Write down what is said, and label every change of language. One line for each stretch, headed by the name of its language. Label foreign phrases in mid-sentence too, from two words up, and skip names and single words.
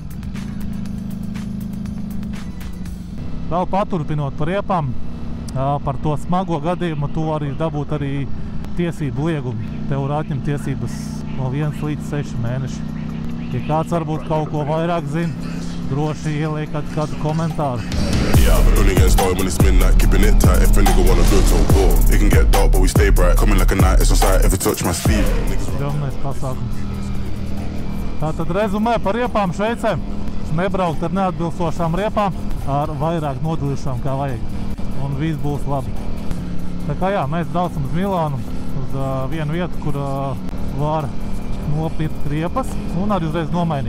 Latvian: Vēl paturpinot par riepām, par to smago gadījumu tu vari dabūt arī tiesību liegumu. Tev var atņemt tiesības no 1 līdz 6 mēneši. Ja kāds varbūt kaut ko vairāk zina, droši ieliekat kādu komentāru.
English: Yeah, only getting started when it's midnight, keeping it tight. If a nigga wanna go to war, it can get dark, but we stay bright. Coming like a night, it's on sight, if it touch my sleeve.
Latvian: Galvenais pasākums. Tātad rezumē par riepām Šveicē. Nebraukt ar neatbilstošām riepām, ar vairāk nodilušām kā vajag. Un viss būs labi. Tā kā jā, mēs braucam uz Milānu, uz vienu vietu, kur var nopirkt riepas un arī uzreiz nomainīt.